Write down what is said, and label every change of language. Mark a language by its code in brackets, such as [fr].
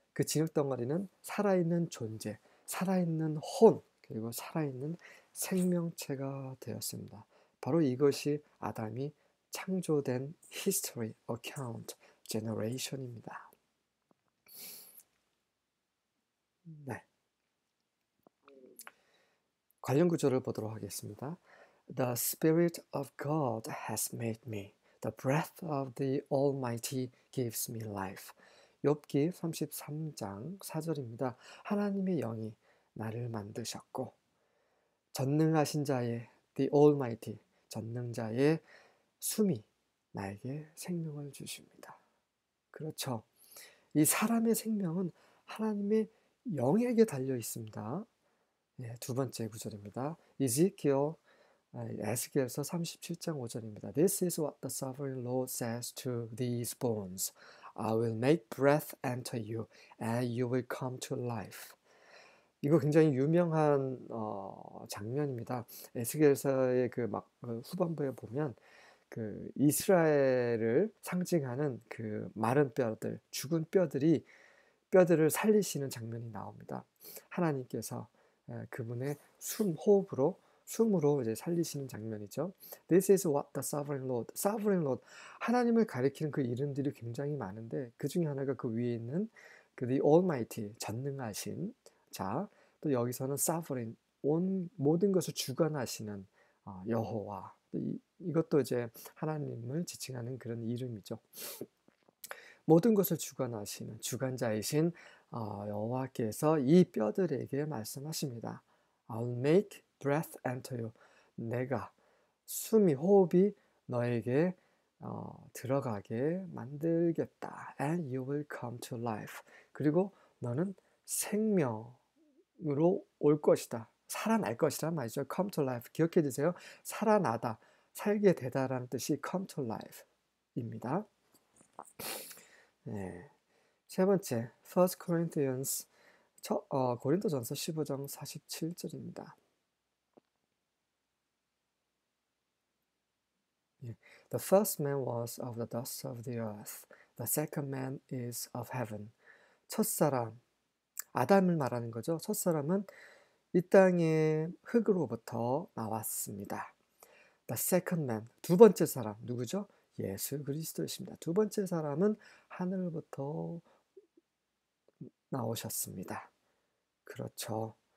[ko] 그 진흙덩어리는 살아있는 존재, 살아있는 혼, 그리고 살아있는 생명체가 되었습니다. 바로 이것이 아담이 창조된 history, account, generation입니다. 네. 관련 구절을 보도록 하겠습니다. [en] The Spirit of God has made me. The breath of the Almighty gives me life. [ko] 욥기 33장 4절입니다. 하나님의 영이 나를 만드셨고 전능하신 자의 the Almighty, 전능자의 숨이 나에게 생명을 주십니다. 그렇죠. 이 사람의 생명은 하나님의 영에게 달려 있습니다. 두 번째 구절입니다. 에스겔서 37장 5절입니다. [en] This is what the sovereign Lord says to these bones. I will make breath enter you, and you will come to life. [ko] 이거 굉장히 유명한 장면입니다. 에스겔서의 후반부에 보면 그 이스라엘을 상징하는 그 마른 뼈들, 죽은 뼈들을 살리시는 장면이 나옵니다. 하나님께서 그분의 숨으로 이제 살리시는 장면이죠. [en] This is what the sovereign Lord, [ko] sovereign Lord, 하나님을 가리키는 그 이름들이 굉장히 많은데 그 중에 하나가 그 위에 있는 그 the Almighty, 전능하신 자, 또 여기서는 sovereign, 모든 것을 주관하시는 여호와, 이것도 이제 하나님을 지칭하는 그런 이름이죠. 모든 것을 주관하시는 주관자이신 여호와께서 이 뼈들에게 말씀하십니다. [en] I'll make breath enter you. [ko] 내가 호흡이 너에게 들어가게 만들겠다. [en] And you will come to life. [ko] 그리고 너는 생명으로 올 것이다. 살아날 것이란 말이죠. [en] Come to life. [ko] 기억해 주세요. 살아나다, 살게 되다라는 뜻이 [en] come to life [ko] 입니다. 네. 세 번째, 1 Corinthians, 고린도전서 15장 47절입니다. [en] The first man was of the dust of the earth. The second man is of heaven. [ko] 첫사람, 아담을 말하는 거죠. 첫사람은 이 땅의 흙으로부터 나왔습니다. [en] The second man, [ko] 두 번째 사람, 누구죠? 예수 그리스도이십니다. 두 번째 사람은 하늘로부터 나오셨습니다. 그렇죠.